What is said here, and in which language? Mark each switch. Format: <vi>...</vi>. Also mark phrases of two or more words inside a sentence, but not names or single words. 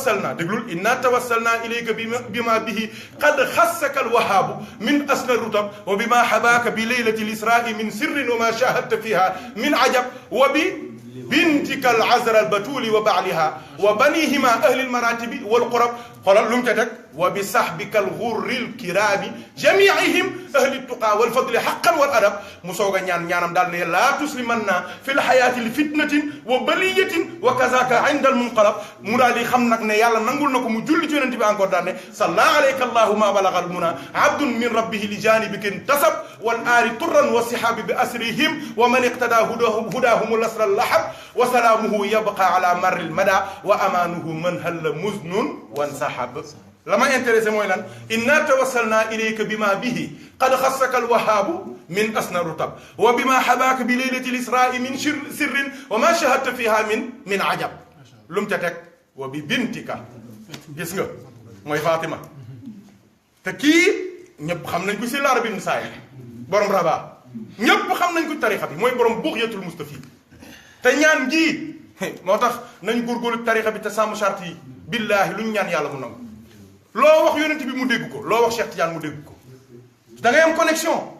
<ar>توسلنا إليك بما به قد خصك الوهاب من أسنى الرتب وبما حباك بليلة الإسراء من سر وما شاهدت فيها من عجب وببنتك العذراء البتول وبعلها وبنيهما أهل المراتب والقرب قال لمتتك وبصحبك الغر الكرام جميعهم أهل التقى والفضل حقا والأدب مسوغا</ar> <wo>ñaanam dal ne</wo> <ar>لا تسلمنا في الحياة الفتنة وبلية وكذاك عند المنقلب</ar> <wo>mu daal di xam nag ne yàlla nangul na ko mu julli ci yonent bi encore daan ne</wo> <ar>صلى عليك الله ما بلغ المنى عبد من ربه لجانبك انتسب والآل طرا والصحاب بأسرهم ومن اقتدى هداهم الأسر اللحب وسلامه يبقى على مر المدى وأمانه من هل مزن وانسحب لما انتريسي موي لان إنا توسلنا إليك بما به قد خصك الوهاب من أسنى الرتب وبما حباك بليلة الإسراء من سر وما شهدت فيها من عجب لم تتك وببنتك gis</ar> <wo>nga mooy Fatima te kii ñëpp xam nañ ko si Arabi ibn Saih borom Rabat ñëpp xam nañ ko tarixa bi mooy borom Bughyatul Mustafid te ñaan gii moo tax nañ góorgóorlu tarixa bi te sàmm charte yi billaahi lu ñu ñaan yàlla mu nangu loo wax yonent bi mu dégg ko loo wax Cheikh Tidiane mu dégg ko da ngay am connexion</wo>